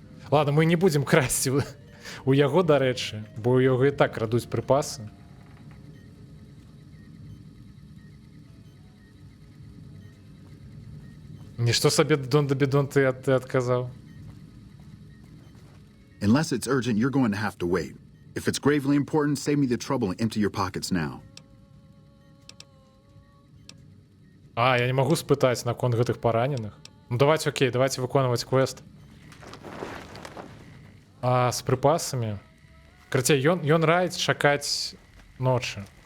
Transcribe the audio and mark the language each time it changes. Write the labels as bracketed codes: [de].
[be] Ладно, мы не будзем красці у яго, дарэчы, бо ў яго і так крадуць припасы. Нішто сабе бедон ты адказаў. [en] Unless it's urgent, you're going to have to wait. If it's gravely important, save me the trouble and empty your pockets now. [be] А, я не магу спытаць наконт гэтых параненых. Ну давайте, окей, давайте выконваць квест. А з припасамі. Карацей, ён раіць чакаць ночы.